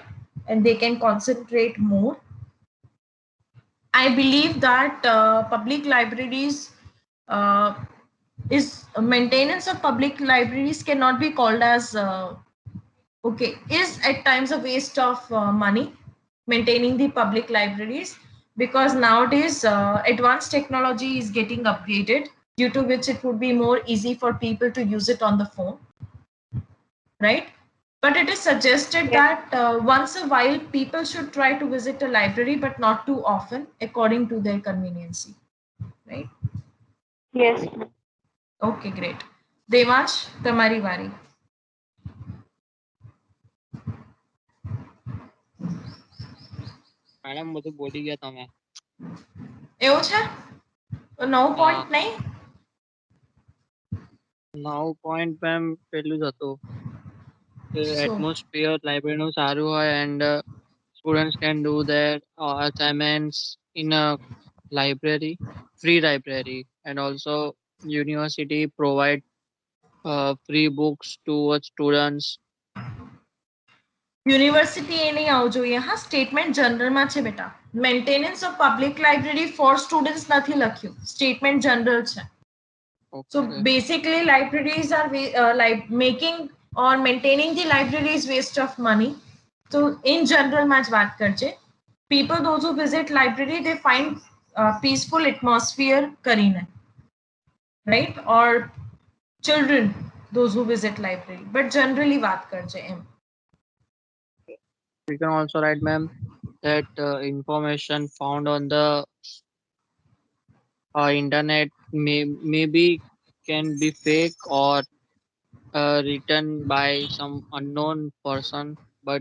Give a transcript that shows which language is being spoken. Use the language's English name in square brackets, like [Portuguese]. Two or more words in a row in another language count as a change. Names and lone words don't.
[English] And they can concentrate more. I believe that public libraries uh, is maintenance of public libraries cannot be called as okay, is at times a waste of money maintaining the public libraries, because nowadays advanced technology is getting upgraded, due to which it would be more easy for people to use it on the phone, right? But it is suggested Yes. that once a while people should try to visit a library, but not too often, according to their conveniency, right? Yes. Okay, great. Devansh, [Gujarati] તમારી વારી. મેડમ બધું બોલી ગયા તમે. એવું છે? તો 9 હા, પોઈન્ટ નહીં? 9 point મેમ પેલું જ હતું કે શું? એટમોસ્ફિયર લાઇબ્રેરીનું સારું હોય [English] and students can do their assignments in a library, free library, and also university provide free books to students. [Gujarati] યુનિવર્સિટી એ નહીં આવવું જોઈએ. હા, સ્ટેટમેન્ટ જનરલમાં છે બેટા. [English] maintenance of public library for students [Gujarati] નથી લખ્યું, [English] statement general [Gujarati] છે. [English] So Okay. basically libraries are like making or maintaining the library is waste of money. So in general [Gujarati] માં જ વાત કરજે. [English] People those who visit library they find peaceful atmosphere કરીને, right? Or children those who visit library, but generally [Gujarati] વાત કરજે એમ. [English] We can also write, ma'am, that information found on the internet maybe can be fake or written by some unknown person, but